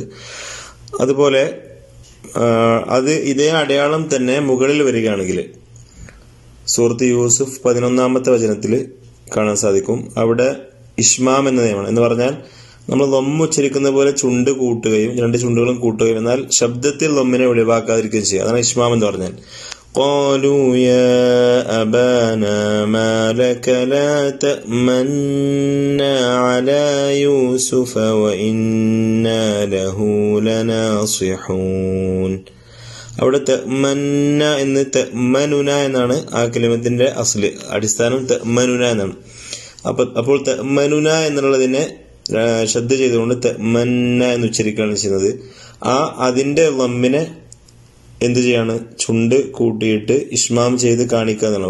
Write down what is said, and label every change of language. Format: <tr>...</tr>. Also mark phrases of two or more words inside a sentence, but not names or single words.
<ml>അതുപോലെ ഇതേ അടയാളം തന്നെ മുകളിൽ വരികയാണെങ്കിൽ സൂറത്ത് യൂസുഫ് 11-ാമത്തെ വചനത്തിൽ കാണാൻ സാധിക്കും. അവിടെ ഇഷ്മാം എന്ന നിയമമാണ്. എന്ന് പറഞ്ഞാൽ നമ്മൾ ലൊമ്മ് ഉച്ചരിക്കുന്ന പോലെ ചുണ്ട് കൂട്ടുകയും രണ്ട് ചുണ്ടുകളും കൂട്ടുകയും, എന്നാൽ ശബ്ദത്തിൽ ലൊമ്മിനെ ഒഴിവാക്കാതിരിക്കുകയും ചെയ്യുക. അതാണ് ഇഷ്മാം എന്ന് പറഞ്ഞാൽ.</ml> <ar>قالوا يا أبانا ما لك لا تأمنا على يوسف وإنا له لناصحون.</ar> <ml>അവിടെ തഅ്മന്ന എന്ന് തഅ്മനുന എന്നാണ് ആ കലിമത്തിന്റെ അസ്ല്, അടിസ്ഥാനം തഅ്മനുന എന്നാണ്. അപ്പോൾ തഅ്മനുന എന്നുള്ളതിനെ ശ്രദ്ധ ചെയ്തുകൊണ്ട് തഅ്മന്ന എന്ന് ഉച്ചരിക്കുകയാണ് ചെയ്യുന്നത്. അതിന്റെ ലമ്മിനെ എന്ത് ചെയ്യാണ്, ചുണ്ട് കൂട്ടിയിട്ട് ഇഷ്മാം ചെയ്ത് കാണിക്കുക എന്നാണ്.</ml>